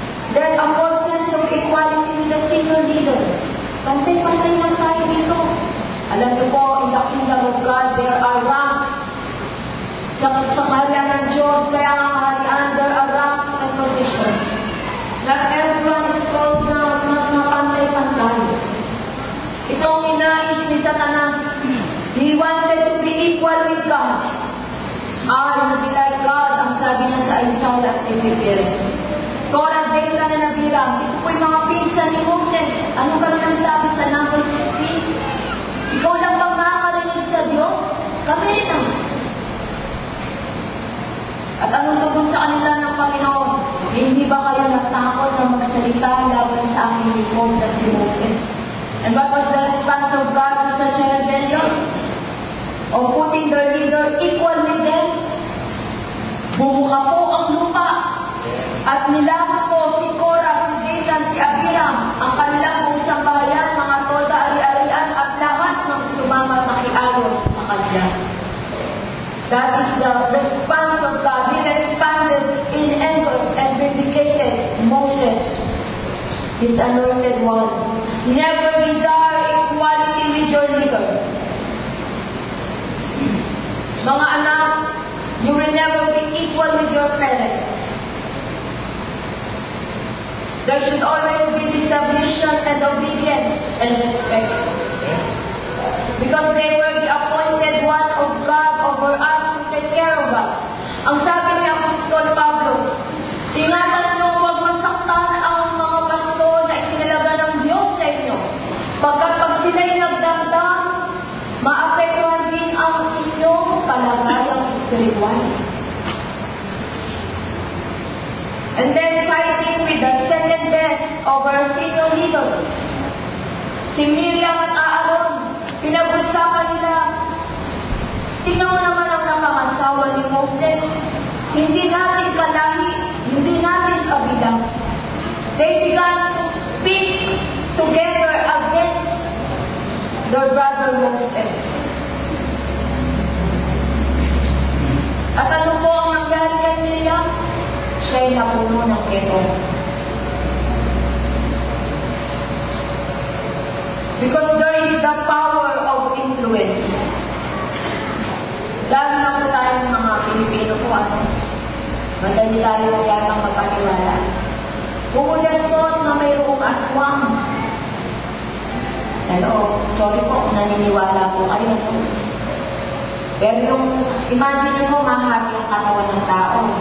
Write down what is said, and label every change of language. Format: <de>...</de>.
<en>There are more sense of equality with the senior leader.</en> <tl>Pantay-pantay lang tayo dito. Alam niyo po,</tl> <en>in the kingdom of God, there are ranks.</en> <tl>Sa kaharian ng Diyos, kaya ang kaharian,</tl> <en>there are ranks and positions. Not everyone is called</en> <tl>na pantay-pantay. Ito ang inais ni Satanas.</tl> <en>He wanted to be equal with God. I will be like God,</en> <tl>ang sabi niya sa Isaiah at Ezekiel. Korah, Dathan, and Abiram, ito po yung mga pinsan ni Moses. Ano kami nang sabi sa number 16? Ikaw lang bang nakakarinig sa Diyos? Kami rin. At anong tugon sa kanila ng Panginoon? Hindi ba kayo natakot na magsalita laban sa aking lingkod na si Moses?</tl> <en>And what was the response of God to such a rebellion? Of putting their leader equal with them?</en> <tl>Bumuka po ang lupa. At nilakot po si Korah, si Dathan, si Abiram, ang kanilang pusang bahayan, mga tolda, ari-arian, at lahat ng sumama nakiayon sa kanila.</tl> <en>That is the response of God. He responded in anger and vindicated Moses, his anointed one. Never desire equality with your leader.</en> <tl>Mga anak,</tl> <en>you will never be equal with your parents. There should always be submission and obedience and respect. Because they were the appointed one of God over us to take care of us.</en> <tl>Ang sabi ni Apostol Pablo, ingatan nyo huwag masaktan ang mga pastor na itinalaga ng Diyos sa inyo. Pagkat pag sila'y nagdamdam, maapektuhan din ang inyong kalagayang spiritual.</tl> <en>And then fighting with the second best over senior leader.</en> <tl>Si Miriam at Aaron, pinag-usapan nila. Tingnan mo naman ang napangasawa ni Moses. Hindi natin kalahi, hindi natin kabilang.</tl> <en>They began to speak together against their brother Moses.</en> <tl>At ano po ang nangyari kay Miriam? Siya'y napuno ng ito.</tl> <en>Because there is the power of influence.</en> <tl>Lalo na po tayong mga Pilipino po, madali tayo yatang magpaniwala. Bukod po na mayroong aswang.</tl> <en>Hello, sorry</en> <tl>po kung naniniwala po kayo. Pero yung, imagine mo, mahati ang katawan ng tao.</tl>